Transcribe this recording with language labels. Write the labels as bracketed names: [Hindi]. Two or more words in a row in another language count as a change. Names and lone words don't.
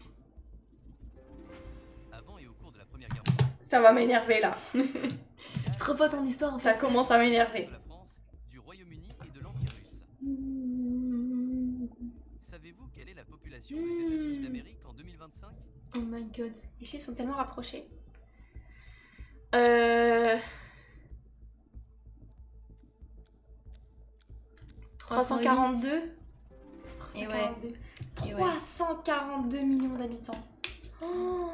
[French] Avant et au cours de la Première Guerre mondiale, Ça va m'énerver là. Je suis trop pas en histoire en Ça fait. commence à m'énerver. de la France, du Royaume-Uni et de l'Empire russe. Hmm. Savez-vous quelle est la population des États-Unis d'Amérique en 2025? [English] Oh my god. [French] Les chiffres sont tellement rapprochés. 342. Et ouais. 342 millions d'habitants. Oh.